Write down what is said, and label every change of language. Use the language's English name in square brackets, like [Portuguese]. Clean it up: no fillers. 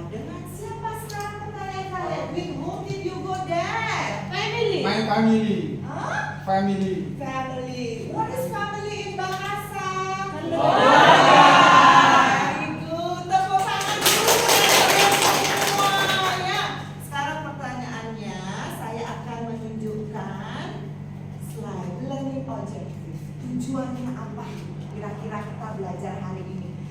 [Indonesian] Dengan siapa sekarang pertanyaan kalian? [English] With whom did you go there? Family. My family. Huh? Family. Family. What is family in bahasa? [Indonesian] Keluarga. [English] Very good. [Indonesian] Tepuk tangan dulu semuanya. Sekarang pertanyaannya, saya akan menunjukkan slide learning objective. Tujuannya apa? Kira-kira kita belajar hari ini.